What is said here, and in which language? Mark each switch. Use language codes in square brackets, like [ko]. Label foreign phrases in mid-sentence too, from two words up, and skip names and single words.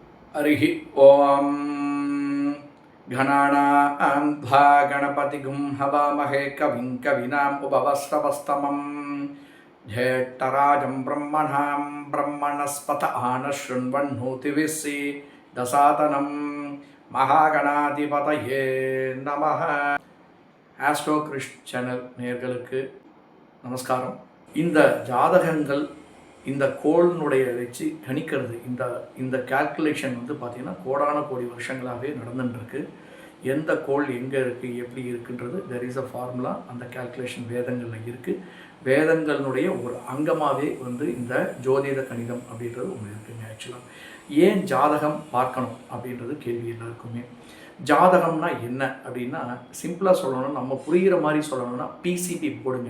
[sa] हरिः ओम घनानां त्वा गणपतिगुं हवामहे कविं कवीनाम् उपवस्त्रवस्तमं ज्येष्ठराजं ब्रह्मणां ब्रह्मणस्पत आनशृण्वन्नोतिभिः दसातनं महागणाधिपतये நமः. [ta] ஆஸ்ட்ரோ கிறிஸ்ட் சேனல் நேயர்களுக்கு நமஸ்காரம். இந்த ஜாதகங்கள் இந்த கோளினுடைய வச்சு கணிக்கிறது, இந்த கால்குலேஷன் வந்து பார்த்திங்கன்னா கோடான கோடி வருஷங்களாகவே நடந்துட்டுருக்கு. எந்த கோள் எங்கே இருக்குது, எப்படி இருக்குன்றது [en] there is a formula. [ta] அந்த கால்குலேஷன் வேதங்களில் இருக்குது. வேதங்களினுடைய ஒரு அங்கமாகவே வந்து இந்த ஜோதிட கணிதம் அப்படின்றது ஒன்று இருக்குங்க. ஆக்சுவலாக ஏன் ஜாதகம் பார்க்கணும் அப்படின்றது கேள்வி எல்லாருக்குமே. ஜாதகம்னா என்ன அப்படின்னா, சிம்பிளாக சொல்லணும்னா, நம்ம புரிகிற மாதிரி சொல்லணும்னா [en] PCB board.